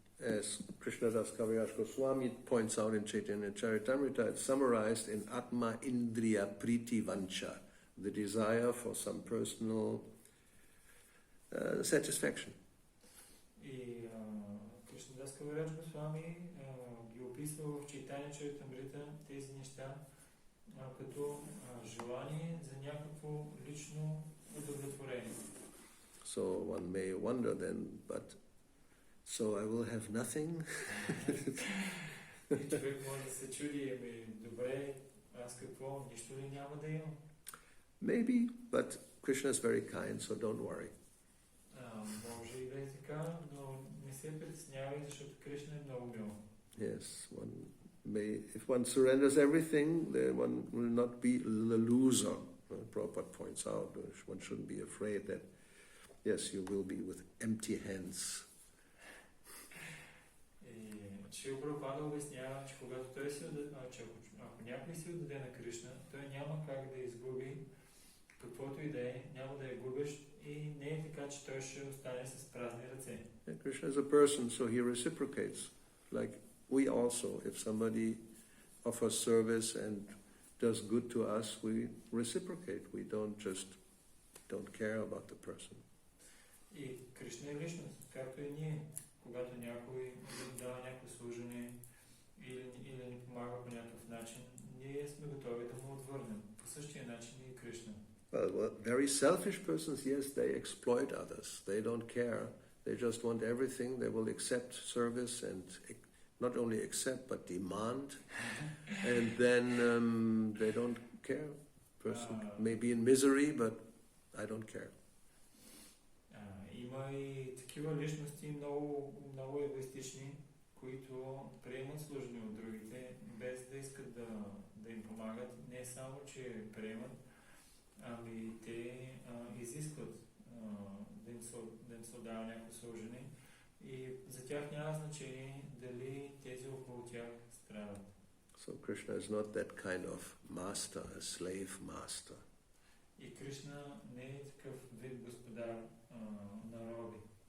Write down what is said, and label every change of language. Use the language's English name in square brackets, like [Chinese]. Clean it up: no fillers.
[English] As Krishnadas Kaviraj Goswami points out in Chaitanya Charitamrita, it's summarized in Atma Indriya Priti Vancha, the desire for some personal satisfaction. [Bulgarian] И Кришнадас Кавирач Госвами ги описва в Чайтания Чаритамрита тези неща като желание за някакво лично удовлетворение. [English] So one may wonder then, but so I will have nothing? [Bulgarian] И човек може да се чуди, добре, аз какво, нищо ли няма да имам? [English] Maybe, but Krishna is very kind, so don't worry. [Bulgarian] Може и да е така, но не се притеснявай, защото Кришна е много мил. [English] Yes, one may, if one surrenders everything, then one will not be the loser. Prabhupada points out, one shouldn't be afraid that, yes, you will be with empty hands. [Bulgarian] Шрила Прабхупада обяснява, че когато той ако някой се отдаде на Кришна, той няма как да изгуби каквото и да е, няма да я губиш и не е така, че той ще остане с празни ръце. [English] Krishna is a person, so he reciprocates. Like we also, if somebody offers service and does good to us, we reciprocate. We don't care about the person. [Bulgarian] И Кришна е личност, както и ние. Когато някой дава някакво служение или ни помага по някакъв начин, ние сме готови да му отвърнем. По същия начин и Кришна. [English] Well, very selfish persons, yes, they exploit others. They don't care. They just want everything. They will accept service and not only accept but demand. And then they don't care. Person may be in misery, but I don't care. [Bulgarian] Има и такива личности, много егоистични, които приемат служение от другите, без да искат да им помагат. Не само, че приемат, ами те изискват да им се отдава някакво служение и за тях няма значение дали тези около тях страдат. [English] So Krishna is not that kind of master, a slave master. [Bulgarian] И Кришна не е такъв вид господар на роби.